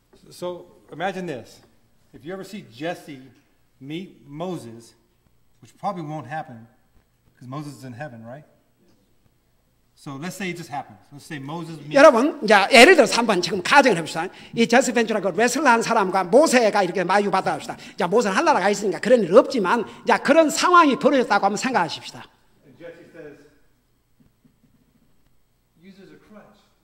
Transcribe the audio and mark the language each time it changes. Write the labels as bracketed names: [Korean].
[English] So imagine this. If you ever see Jesse meet Moses, which probably won't happen because Moses is in heaven, right? So let's say it just happens. Let's say Moses meets. [Korean] 여러분, 이제 예를 들어서 한번 지금 가정을 해봅시다. 이 제시 벤츄라 그 레슬러한 사람과 모세가 이렇게 마주 받아 합시다. 자, 모세는 하늘나라가 있으니까 그런 일 없지만, 자 그런 상황이 벌어졌다고 한번 생각하십시다. [English] And Jesse says, use as a crutch.